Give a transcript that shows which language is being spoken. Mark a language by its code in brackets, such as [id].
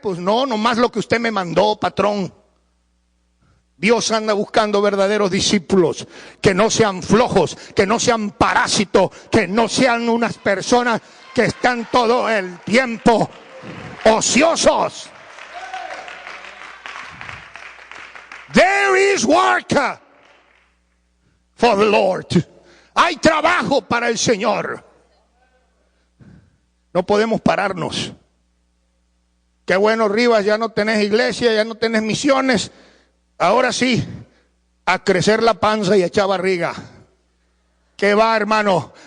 [es] Pues no, nomás lo que usted me mandó, patrón. Dios anda buscando verdaderos discípulos que no sean flojos, que no sean parásitos, que no sean unas personas que están todo el tiempo ociosos. [en] There is work for the Lord. [es] Hay trabajo para el Señor. No podemos pararnos. Qué bueno, Rivas, ya no tenés iglesia, ya no tenés misiones. Ahora sí, a crecer la panza y a echar barriga. ¿Qué va, hermano?